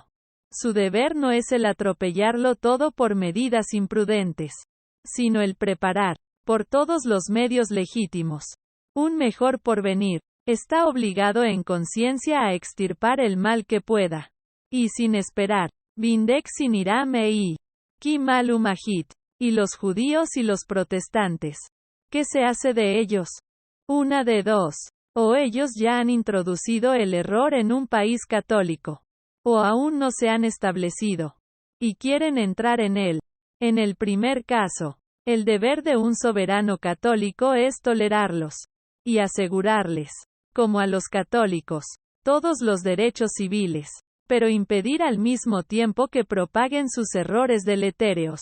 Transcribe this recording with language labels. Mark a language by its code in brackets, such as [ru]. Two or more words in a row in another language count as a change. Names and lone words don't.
[es] Su deber no es el atropellarlo todo por medidas imprudentes, sino el preparar, por todos los medios legítimos, un mejor porvenir. Está obligado en conciencia a extirpar el mal que pueda, y sin esperar. [la] Vindex in iram ei. Qui malum agit. [es] Y los judíos y los protestantes. ¿Qué se hace de ellos? Una de dos. O ellos ya han introducido el error en un país católico, o aún no se han establecido, y quieren entrar en él. En el primer caso, el deber de un soberano católico es tolerarlos, y asegurarles, como a los católicos, todos los derechos civiles, pero impedir al mismo tiempo que propaguen sus errores deletéreos.